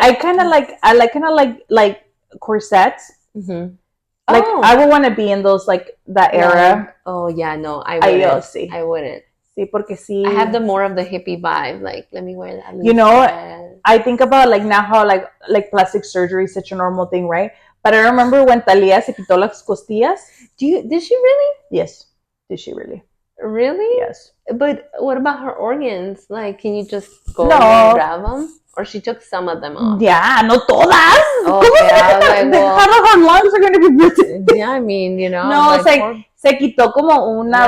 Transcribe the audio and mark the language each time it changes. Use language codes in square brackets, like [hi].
[en] I kind of like corsets. Mm-hmm. Like I would want to be in those like that era. Oh yeah, no, I wouldn't. I wouldn't. [es] Sí, porque sí. [en] I have the more of the hippie vibe. Like, let me wear that. I think about like now how like plastic surgery is such a normal thing, right? But I remember when Thalia [es] se quitó las costillas. [en] Did she really? Yes. Did she really? Really? Yes. But what about her organs? Like, can you just go No. and grab them? Or she took some of them off? [es] Yeah, no todas. ¿Cómo [en] Okay, I was like, well, how her lungs are going to be busy? yeah, I mean, you know. No, like, [es] se quitó como una,